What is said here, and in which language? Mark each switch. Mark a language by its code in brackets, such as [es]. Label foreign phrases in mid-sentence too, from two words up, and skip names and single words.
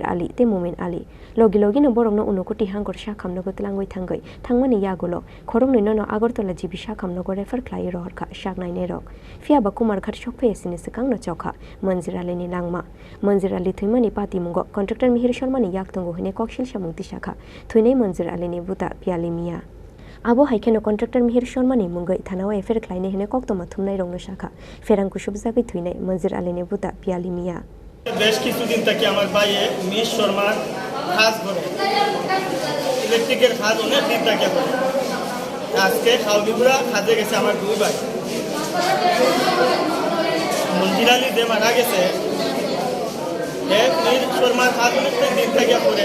[trp] Ali Te Mumin Ali Logi no Borogno Unokoti Hangor Shakam no Gotlangoi Tangai Tangmani Yagolo Korong no Agortola Jibisha Kamnogo refer Klai Rohorka Shagnai Nerok Fia Bakumar Khat Shokpe Sinisakang no Choka Manzir Ali ni Langma Manzir Ali Thimani Pati Mungo contractor Mihri Shormani Yaktongo Hine Kokshil Shamungti Shaka Thuine Manzir Ali ni Buta Piali Mia Abo Haikeno contractor Mihri Shormani Mungai Thanawa Efer Klaine Hine Koktoma Thumnai Rongno Shaka Ferang Kushubzagai Thuine Manzir Ali ni Buta Piali Mia [bn] বেশ কিছুদিন থেকে আমার ভাইয়ে মিস শর্মার কাজ করে ইলেকট্রিকের কাজ অনেক দিন থেকে করে আজকে খাউলিপুরা কাজে গেছে আমার দুই ভাই মঞ্জির আলী যে মারা গেছে মিস শর্মার কাজ অনেক দিন থেকে করে